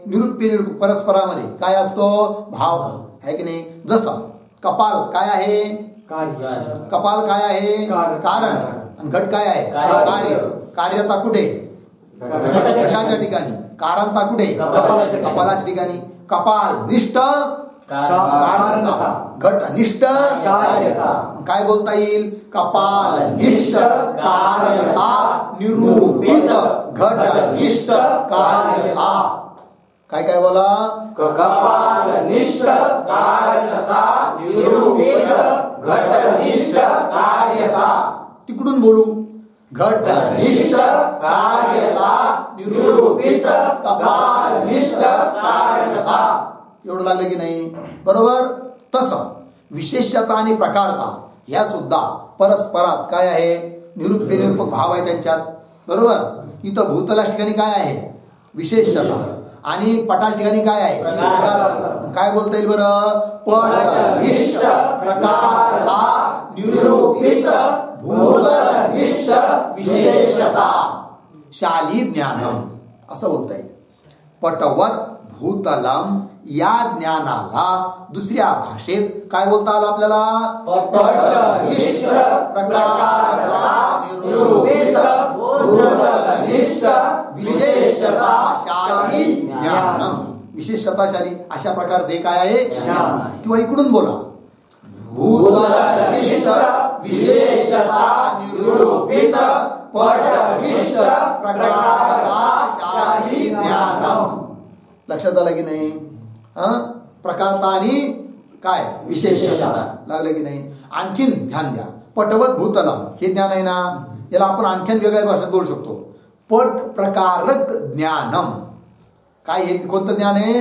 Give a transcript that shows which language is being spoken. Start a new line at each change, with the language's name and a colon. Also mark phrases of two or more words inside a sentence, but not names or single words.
Sanskrit: निरूप्य निरूपक
Marathi: परस्परामध्ये काय असतो? भाव. है की नाही? जसं कपाल काय आहे? कपाल काय आहे? कारण. आणि घट काय आहे? कार्य. कार्यता कुठे? घटाच्या ठिकाणी. कारणता कुठे? कपालाच्या ठिकाणी.
Sanskrit: कपाल निष्ठ कारणता, घटनिष्ठ कार्यता.
Marathi: काय बोलता येईल?
Sanskrit: कपाल निष्ठ कारणता निरूपित घटनिष्ठ कार्यता.
Marathi: काय काय बोला?
Sanskrit: कपाल निष्ठ कारणता निरूपित घटनिष्ठ कार्यता.
Marathi: तिकडून बोलू.
Sanskrit: घटनिष्ठ कार्यता निरूपित कपाल निष्ठ कारणता.
Marathi: एवढं लागलं की नाही? बरोबर. तसं विशेषता आणि प्रकारता या सुद्धा परस्परात काय आहे?
Sanskrit: निरूप्य निरूपक
Marathi: भाव आहे त्यांच्यात. बरोबर. इथं भूतलाच्या ठिकाणी काय आहे? विशेषता. आणि पटाच्या ठिकाणी काय आहे? प्रकारता. काय बोलता येईल बरं?
Sanskrit: पटनिष्ठ प्रकारता निरूपित भूतनिष्ठ विशेषता शाली ज्ञानम
Marathi: असं बोलता येईल.
Sanskrit: पटवत भूतलम
Marathi: या ज्ञानाला दुसऱ्या भाषेत काय बोलता आलं आपल्याला?
Sanskrit: पटनिष्ठ प्रकारता निरूपित भूतनिष्ठ विशेषताशाली ज्ञानम.
Marathi: विशेषताशाली अशा प्रकारचे काय आहे? ज्ञान. किंवा इकडून बोला.
Sanskrit: भूतनिष्ठ विशेषता निरूपित पटनिष्ठ प्रकारताशाली ज्ञानम.
Marathi: लक्षात आलं की नाही? प्रकारता आणि काय? विशेषता. लागलं की नाही? आणखीन ध्यान द्या.
Sanskrit: पटवत भूतलम
Marathi: हे ज्ञान आहे ना, याला आपण आणखीन वेगळ्या भाषेत बोलू शकतो.
Sanskrit: पट प्रकारक ज्ञानम.
Marathi: काय हे कोणतं ज्ञान आहे?